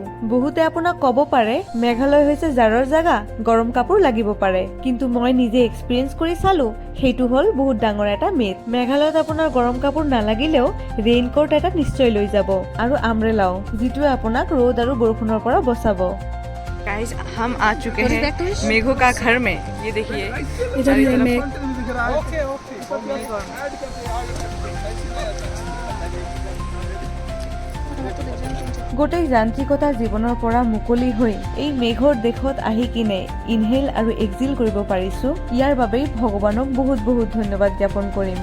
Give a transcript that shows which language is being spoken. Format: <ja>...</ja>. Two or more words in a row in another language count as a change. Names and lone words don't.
<as>বহুতে আপোনাক ক'ব পাৰে মেঘালয় হৈছে জাৰৰ জাগা, গৰম কাপোৰ লাগিব পাৰে, কিন্তু মই নিজে এক্সপিৰিয়েঞ্চ কৰি চালো সেইটো হ'ল বহুত ডাঙৰ এটা মিথ। মেঘালয়ত আপোনাৰ গৰম কাপোৰ নালাগিলেও ৰেইনকোট এটা নিশ্চয় লৈ যাব আৰু আমব্ৰেলাও, যিটোৱে আপোনাক ৰ'দ আৰু বৰষুণৰ পৰা বচাব।</as> <hi>गाइस हम आ चुके हैं मेघों का घर में। ये देखिए इधर है मेघ।</hi> <as>গোটেই যান্ত্ৰিকতা জীৱনৰ পৰা মুকলি হৈ এই মেঘৰ দেশত আহি কিনে ইনহেল আৰু এক্সিল কৰিব পাৰিছো। ইয়াৰ বাবেই ভগৱানক বহুত বহুত ধন্যবাদ জ্ঞাপন কৰিম।</as>